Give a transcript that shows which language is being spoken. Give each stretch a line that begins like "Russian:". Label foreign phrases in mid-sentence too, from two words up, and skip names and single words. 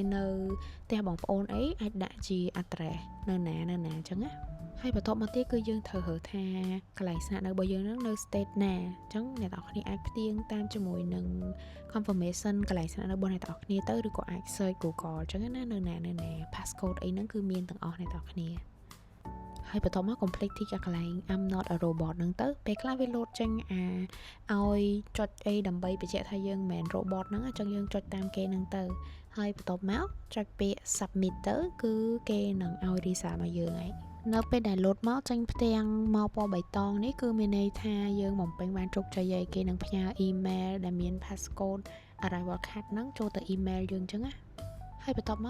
Khmer: នៅផ្ទះបងប្អូនអីអាចដាក់ជា address នៅណាអញ្ចឹងណាហើយបន្ទាប់មកទៀតគឺយើងត្រូវរើសថាកន្លែងស្នាក់នៅរបស់យើងហ្នឹងនៅ state ណាអញ្ចឹងអ្នកទាំងគ្នាអាចផ្ទៀងតាមជាមួយនឹង confirmation កន្លែងស្នាក់នៅរបស់អ្នកទាំងគ្នាទៅឬក៏អាច search Google អញ្ចឹងណានៅណា passcode អីហ្នឹងគឺមានទាំងអស់អ្នកទាំងគ្នាហើយបន្ទាប់មក
English: complete tick
Khmer: អាកន្លែង
English: I'm not a robot
Khmer: ហ្នឹងទៅពេលខ្លះវា load ចេញឲ្យចុចអីដើម្បីបញ្ជាក់ថាយើងមិនមែន robot ហ្នឹងអញ្ចឹងយើងចុចតាមគេហ្នឹងទៅហើយបន្ទាប់មកចុចពាក្យ submit ទៅគឺគេនឹងឲ្យ result មកយើងហើយនៅពេលដែល load មកចេញផ្ទាំងមកពណ៌បៃតងនេះគឺមានន័យថាយើងបំពេញបានជោគជ័យហើយគេនឹងផ្ញើ email ដែលមាន
English: passcode arrival card
Khmer: ហ្នឹងចូលទៅ email យើងអញ្ចឹងណាហើយបន្ទាប់មក